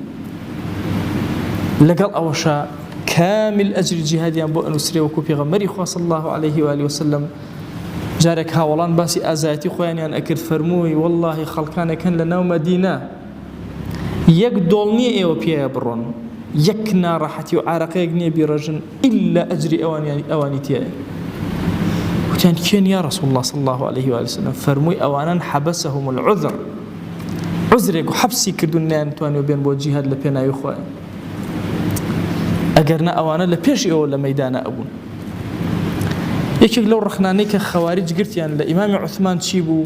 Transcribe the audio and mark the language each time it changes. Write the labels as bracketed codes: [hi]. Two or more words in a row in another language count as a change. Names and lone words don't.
[ckb] لەگەڵ ئەوەشە کامل ئەجری جیهادیان بۆ ئەنووسرێ وەکو پێغەمبەری خوا [ar] صلی الله عليه و آله وسلم [ckb] جارێک هاوڵان باسی ئازایەتی خۆیانیان ئەکرد فەرمووی وەڵڵاهی خەڵکانێکن لە ناو مەدینە یەک دۆڵ نییە ئێوە پێیە بڕۆن، یەک ناڕەحەتی و عارەقەیەک نییە بیڕەژن ئیلا ئەجری ئەوانی تێیە. وتیان کێن [ar] یا رسول الله صلی الله عليه و آله وسلم؟ [ckb] فەرمووی ئەوانن [ar] حەبەسەهم العذر، [ckb] عذرێک و حەبسی کردوون نەیانتوانیوە بێن بۆ جیهاد لە پێناوی خۆیان، ئەگەرنا ئەوانە لە پێش ئێوە لە مەیدانە ئەبوون. یەکێک لەو ڕخنانەی کە خەوارج گرتیان لە ئیمامی عوثمان چی بوو؟